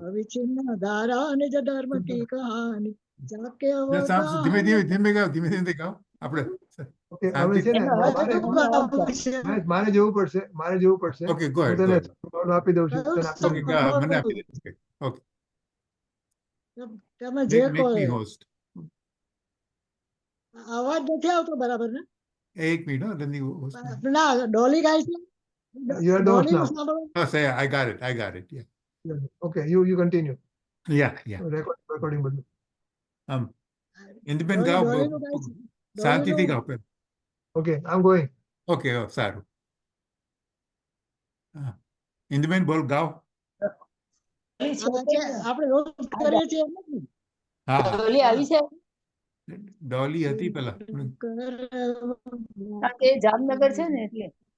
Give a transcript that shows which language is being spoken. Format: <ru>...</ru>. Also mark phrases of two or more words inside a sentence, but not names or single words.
<gu>અવિચ્છિન્ન ધારા અને જ ધર્મ કી કહાની જાકે ધીમે ગાઓ. આપણે Okay, હવે છે ને મારે જવું પડશે.</gu> <en>okay, go</en> <gu>હું હેડ. તને આપી દઉં છું. તને આપી દઉં છું. મને આપી દે. ઓકે. તમે જે કહો.</gu> <en>Make me host.</en> <gu>અવાજ નથી આવતો બરાબર ને? એક મિનિટ, રંદી host. ના, ડોલી ગાય છે.</gu> <en>You are the host now. Oh, say I got it. Yeah. Okay, you continue. Yeah.</en> <gu>Recording બધું. ઇન્દુબેન ગાઓ. શાંતિથી ગાઓ.</gu> <en>Okay, I'm going.</en> <gu>ઓકે, સારું. ઇન્દુબેન બોલ, ગાઓ. આપણે રોજ કરીએ છીએ. હા, ડોલી આવી છે. ડોલી હતી પેલા. એ જામનગર છે ને એટલે.</gu>